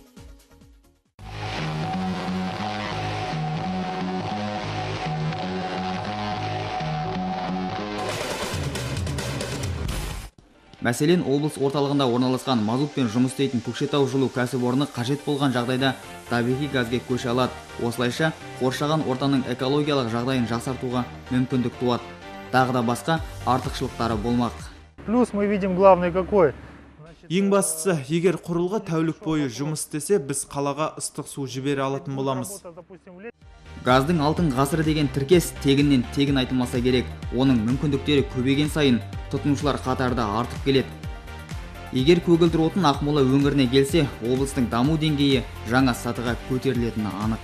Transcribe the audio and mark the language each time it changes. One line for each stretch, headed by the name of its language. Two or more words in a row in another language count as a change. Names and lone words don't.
Kazakh: Мәселен, облыс орталығында орналасқан мазутпен жұмыс істейтін Көкшетау жылу кәсіпорны қажет болған жағдайда табиғи газге көше алады. Осылайша қоршаған ортаның экологиялық жағдайын жақсартуға мүмкіндік туады. Тағы да басқа артықшылықтары болмақ.
Russian: Плюс мы видим главный какой.
Kazakh: Ең бастысы, егер құрылғы тәулік бойы жұмыс істесе, біз қалаға ыстық су жібере алатын боламыз. Газдың алтын ғасыры деген тіркес тегіннен тегін айтылмаса керек. Оның мүмкіндіктері көбейген сайын тұтынушылар қатарда артып келеді. Егер көгілдір отын Ақмола өңіріне келсе, облыстың даму деңгейі жаңа сатыға көтерілетіні анық.